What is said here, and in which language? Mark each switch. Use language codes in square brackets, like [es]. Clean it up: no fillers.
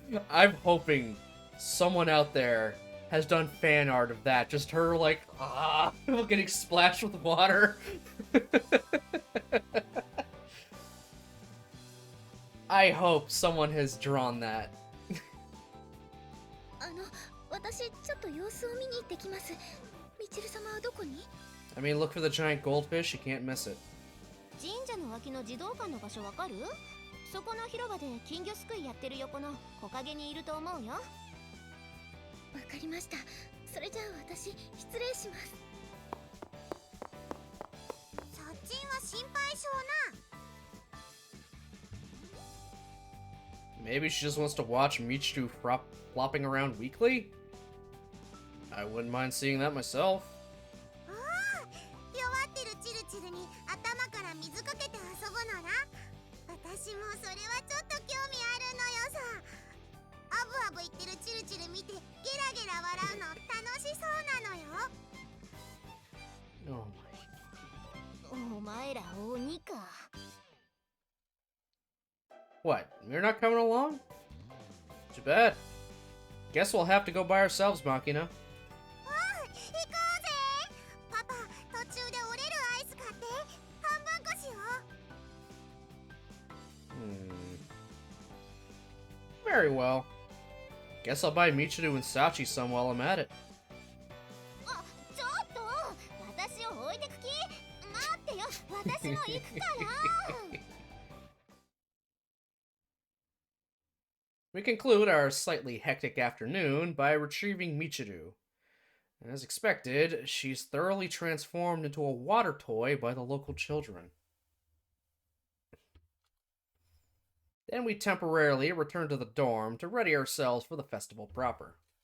[en] I'm hoping someone out there has done fan art of that. Just her, like, getting splashed with water. I hope someone has drawn that. [ja] 私ちょっと様子を見に行ってきます。ミチル様はどこに？ [en] I mean, look for the giant goldfish, you can't miss it. [ja] 神社の脇の児童館の場所わかる？そこの広場で金魚すくいやってる横の木陰にいると思うよ。わかりました。それじゃあ私失礼します。そっちは心配性な。 [en] Maybe she just wants to watch Michiru flopping around weekly? I wouldn't mind seeing that myself. [ja] 弱ってるチルチルに頭から水かけて遊ぶのな。私もそれはちょっと興味あるのよさ。アブアブ言ってるチルチル見てゲラゲラ笑うの楽しそうなのよ。お前ら鬼か。 [en] What? You're not coming along? Too bad. Guess we'll have to go by ourselves, Makina. [ja] 行こうぜ。パパ、途中で折れるアイス買って半分こしよう。 [en] Very well. Guess I'll buy Michiru and Sachi some while I'm at it. [ja] あ、ちょっと私を置いてく気？待ってよ、私も行くから。 [en] We conclude our slightly hectic afternoon by retrieving Michiru. As expected, she's thoroughly transformed into a water toy by the local children. Then we temporarily return to the dorm to ready ourselves for the festival proper.